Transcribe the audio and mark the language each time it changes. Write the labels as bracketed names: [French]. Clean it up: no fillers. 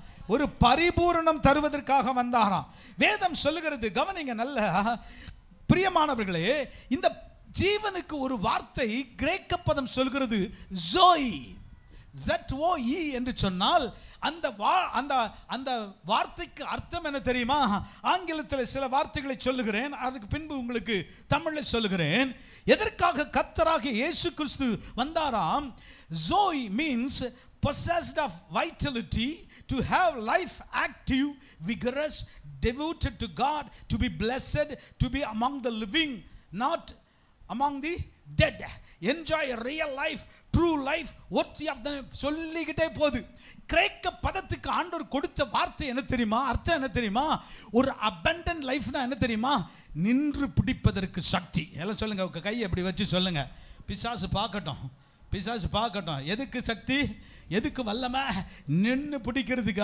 [Tamil] ஒரு பரிபூரணம் தருவதற்காக வந்தாராம். வேதம் சொல்லுகிறது, கவனிங்க நல்ல பிரியமானவர்களே, இந்த ஜீவனுக்கு ஒரு வார்த்தை கிரேக்க பதம் சொல்கிறது ஜோய், ZOE என்று சொன்னால் அந்த அந்த வார்த்தைக்கு அர்த்தம் என்ன தெரியுமா? ஆங்கிலத்தில் சில வார்த்தைகளை சொல்லுகிறேன், அதுக்கு பின்பு உங்களுக்கு தமிழில் சொல்லுகிறேன். எதற்காக கர்த்தராகிய இயேசு கிறிஸ்து வந்தாராம்? Joy means [English] possessed of vitality, to have life active, vigorous, devoted to God, to be blessed, to be among the living, not among the dead, enjoy a real life, true life, worthy of them. [Tamil] சொல்லிக்கிட்டே போகுது. கிரேக்க பதத்துக்கு ஆண்டவர் கொடுத்த வார்த்தை என்ன தெரியுமா? அர்த்தம் என்ன தெரியுமா? ஒரு abundant லைஃப்னா என்ன தெரியுமா? நின்று பிடிப்பதற்கு சக்தி. எல்லாம் சொல்லுங்க, கையை அப்படி வச்சு சொல்லுங்க. பிசாசு பார்க்கட்டும், பிசாசு பார்க்கட்டும். எதுக்கு சக்தி, எதுக்கு வல்லமை? நின்று பிடிக்கிறதுக்கு.